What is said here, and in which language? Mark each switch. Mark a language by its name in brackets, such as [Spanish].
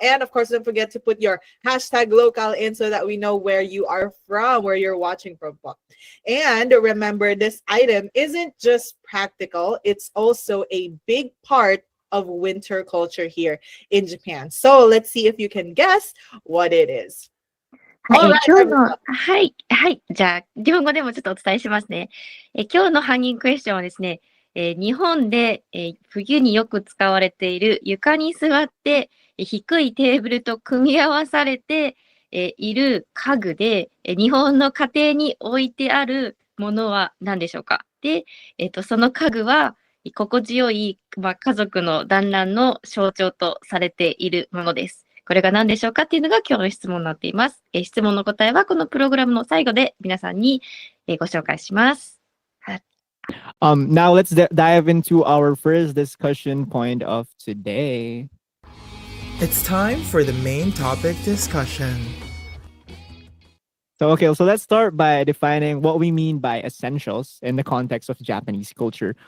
[English] And of course, don't forget to put your hashtag local in so that we know where you are from, where you're watching from po. And remember, this item isn't just practical, it's also a big part of winter culture here in Japan. So let's see if you can guess what it is. [Japanese] はい、 [English] All right, [Japanese] 今日 [English] everyone. [Japanese] の、はい、はい、じゃあ、日本語でもちょっとお伝えしますね。今日のハンギングクエスチョンはですね、日本で、冬によく使われている床に座って、低いテーブルと組み合わされて、いる家具で、日本の家庭に置いてあるものは何でしょうか。で、その家具は心地よい、家族の団らんの象徴とされているものです。これが何でしょうかっていうのが今日の質問になっています。質問の答えはこのプログラムの最後で皆さんにご紹介します。 [English] Now let's dive into our first discussion point of today. It's time for the main topic discussion. So let's start by defining what we mean by essentials in the context of Japanese culture.